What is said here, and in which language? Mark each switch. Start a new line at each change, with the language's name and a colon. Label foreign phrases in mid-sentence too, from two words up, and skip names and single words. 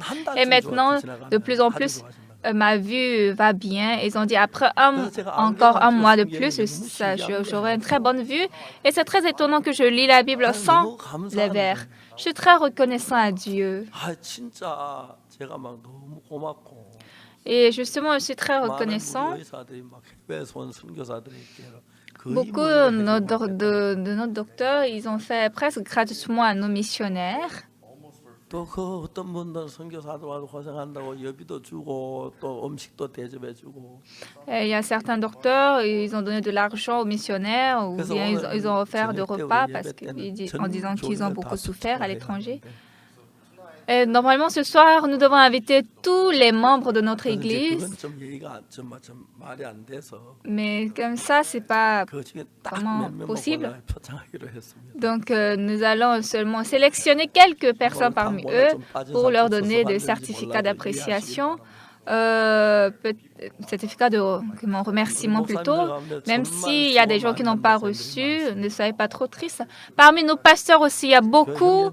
French: Et maintenant de plus en plus ma vue va bien. Ils ont dit après encore un mois de plus, j'aurai une très bonne vue. Et c'est très étonnant que je lis la Bible sans les verres. Je suis très reconnaissant à Dieu.
Korean: 아 진짜 제가 막 너무 고맙고
French: Et justement, je suis très
Korean: 많은
French: reconnaissant.
Korean: 우리 의사들이 막 해외에서 온 선교사들이 있게
French: Beaucoup de nos docteurs, ils ont fait presque gratuitement à nos missionnaires.
Korean: 또 그 어떤 분들은 선교사들 와서 고생한다고 여비도 주고 또 음식도 대접해 주고
French: Et il y a certains docteurs, ils ont donné de l'argent aux missionnaires ou bien ils ont offert de repas en disant qu'ils ont beaucoup souffert à l'étranger. Et normalement, ce soir, nous devons inviter tous les membres de notre église.
Korean: 그건 좀 얘기가 좀 말이 안 돼서
French: Mais comme ça, c'est pas
Korean: 그 중에
French: vraiment
Korean: 딱몇 명만
French: possible.
Korean: 골라 표창하기로 했습니다.
French: Donc, nous allons seulement sélectionner quelques personnes parmi eux pour leur donner des certificats d'appréciation, certificats de remerciement plutôt, même s'il y a des gens qui n'ont pas reçu, ne soyez pas trop tristes. Parmi nos pasteurs aussi, il y a beaucoup